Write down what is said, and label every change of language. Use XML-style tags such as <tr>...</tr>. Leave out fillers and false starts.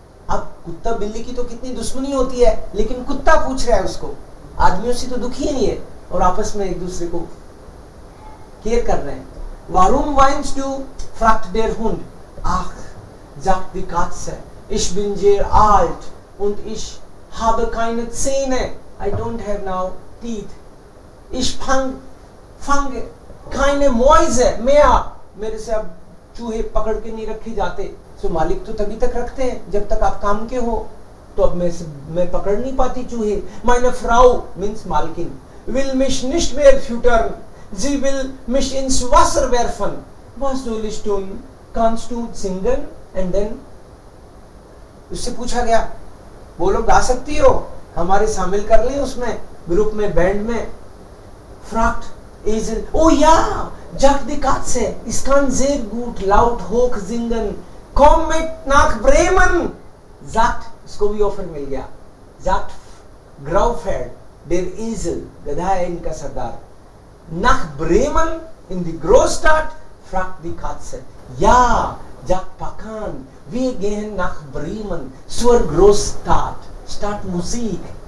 <hi>अब कुत्ता बिल्ली की तो कितनी दुश्मनी होती है, लेकिन कुत्ता पूछ रहा है उसको. आदमियों से तो दुखी ही नहीं है और आपस में एक दूसरे को केयर कर रहे हैं.</hi> <de>Warum weinst du? Fragt der Hund. Ach, sagt die Katze, ich bin sehr alt und ich habe keine Zähne.</de> <en>I don't have now teeth.</en> <de>Ich fange keine Mäuse mehr.</de> <hi>मेरे से अब चूहे पकड़ के नहीं रखे जाते. सो मालिक तो तभी तक रखते हैं जब तक आप काम के हो. तो अब मैं पकड़ नहीं पाती चूहे.</hi> <de>Meine Frau means मालकिन will mich nicht mehr füttern. Sie will mich ins Wasser werfen. Was soll ich tun? Kannst du singen?</de> <en>And then</en> <hi>उससे पूछा गया, बोलो गा सकती हो, हमारे शामिल कर लें उसमें ग्रुप में, बैंड में.</hi> <de>Fragt Esel, oh ja, sagt die Katze, ich kann sehr gut laut hoch singen. Komm mit nach Bremen.</de> <hi>Sagt, इसको भी ऑफर मिल गया.</hi> <de>Sagt Graufeld, der Esel,</de> <hi>गधा है इनका सरदार.</hi> <de>Nach Bremen in die Großstadt? Fragt die Katze. Ja, sagt Pakan, wir gehen nach Bremen zur Großstadt. Stadtmusik.</de>